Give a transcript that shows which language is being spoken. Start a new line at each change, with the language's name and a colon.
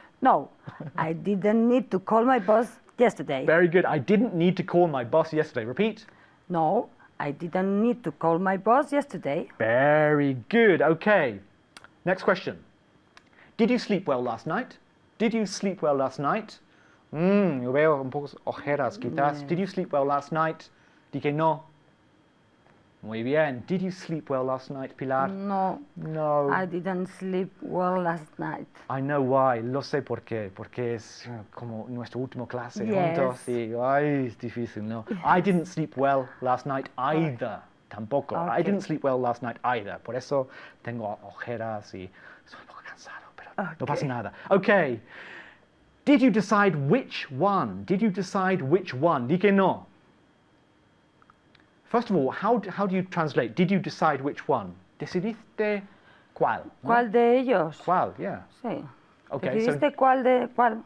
English: No, I didn't need to call my boss yesterday. Very good. I didn't need to call my boss yesterday. Repeat. No, I didn't need to call my boss yesterday. Very good. Okay. Next question. Did you sleep well last night? Did you sleep well last night?
Spanish: Yo veo un poco ojeras, quizás.
English: Yes. Did you sleep well last night?
Spanish: Di que no. Muy bien.
English: Did you sleep well last night, Pilar? No, No. I didn't sleep well last night. I know why.
Spanish: Lo sé por qué. Porque es como nuestro último clase
English: Yes.
Spanish: juntos. Y, ay, es difícil, ¿no?
English: I didn't sleep well last night either.
Spanish: Tampoco. I
English: Okay. didn't sleep well last night either.
Spanish: Por eso tengo ojeras y estoy un poco cansado, pero no pasa
English: Okay.
Spanish: nada.
English: Okay. Did you decide which one? Did you decide which one?
Spanish: Di que no.
English: First of all, how do you translate? Did you decide which one?
Spanish: ¿Decidiste cuál? ¿no? ¿Cuál de ellos? ¿Cuál? Yeah. Sí.
English: Okay, so
Spanish: ¿Decidiste cuál de cuál?